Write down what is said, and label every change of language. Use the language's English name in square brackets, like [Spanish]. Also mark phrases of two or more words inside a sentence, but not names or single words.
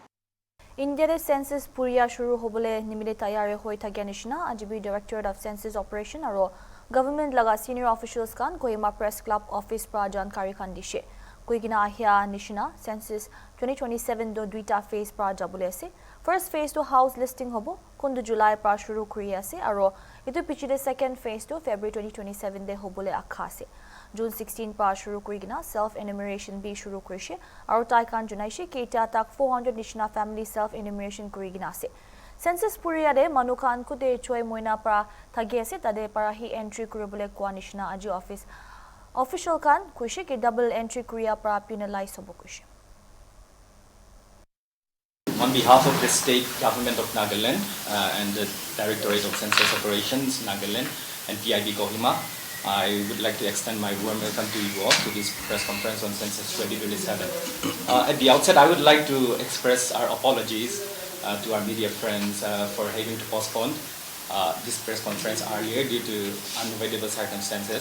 [Naga Pidgin] India census puriya shuru hobole nimile tayari hoi thakya nishna ajibi directorate of census operation aro government laga [English] senior officials [Naga Pidgin] kan Kohima [English] press club office [Naga Pidgin] pra jankari khan dishe koigina ahya nishna census 2027 do duita phase pra jabule ase [English] first phase [Naga Pidgin] to [English] house listing [Naga Pidgin] hobo kundu July pra shuru kuri ase aro itu pichide [English] second phase [Naga Pidgin] to February 2027 de hobole akha ase June 16 pa shuru kurigina [English] self enumeration [Naga Pidgin] bi shuru kurishe aru taikan junaishe keita tak 400 nishna family [English] self enumeration [Naga Pidgin] kurigina ase census puriya de manukan kude choi moina pra thagi ase tade para hi entry kuribole kwa nishna aji office official kan kuishe ke [English] double entry [Naga Pidgin] kuriya pra penalize hobo kuishe [English] On behalf of the state government of Nagaland and the Directorate of Census Operations Nagaland and PIB Kohima, I would like to extend my warm welcome to you all to this press conference on Census 2027. At the outset, I would like to express our apologies to our media friends for having to postpone this press conference earlier due to unavoidable circumstances.